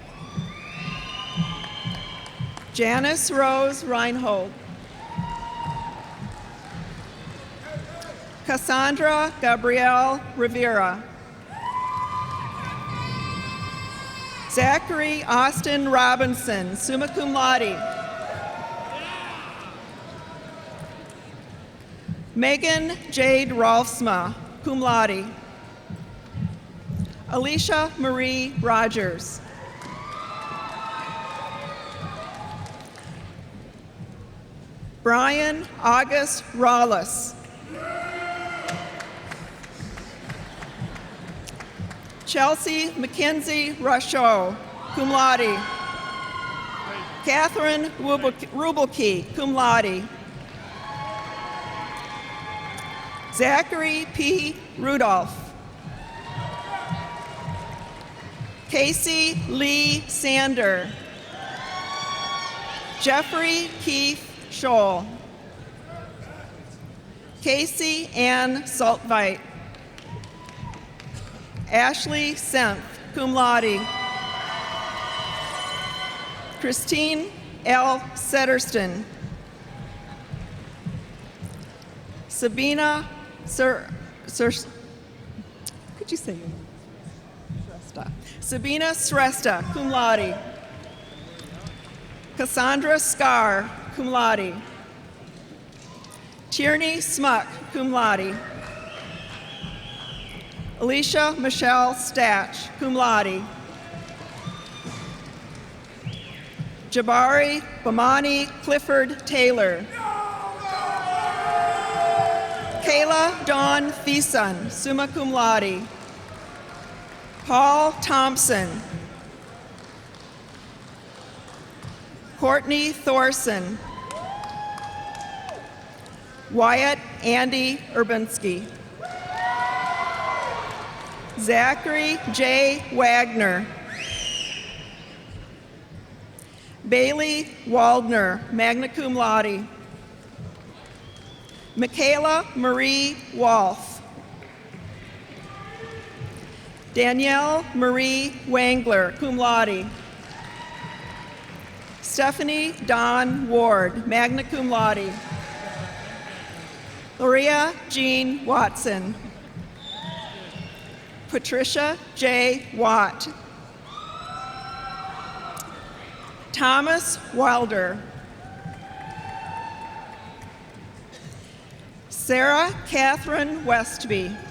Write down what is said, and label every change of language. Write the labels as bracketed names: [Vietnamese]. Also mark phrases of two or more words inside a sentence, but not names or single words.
[English] Janice Rose Reinhold. Cassandra Gabrielle Rivera. Zachary Austin Robinson, summa cum laude. Megan Jade Rolfsma, cum laude. Alicia Marie Rogers. Brian August Rawlis. Chelsea Mackenzie Rusho, cum laude. Catherine Rubelke, cum laude. Zachary P. Rudolph. Casey Lee Sander. Jeffrey Keith Scholl. Casey Ann Saltveit. Ashley Senth, cum laude. Christine L. Setterston. Sabina could you say your name? Sresta. Sabina Sresta, cum laude. Cassandra Scar, cum laude. Tierney Smuck, cum laude. Alicia Michelle Statch, cum laude. Jabari Bamani Clifford Taylor. Kayla Dawn Thiessen, summa cum laude. Paul Thompson. Courtney Thorson. Wyatt Andy Urbanski. Zachary J. Wagner. Bailey Waldner, magna cum laude. Michaela Marie Wolf. Danielle Marie Wangler, cum laude. Stephanie Dawn Ward, magna cum laude. Loria Jean Watson. Patricia J. Watt. Thomas Wilder. Sarah Catherine Westby.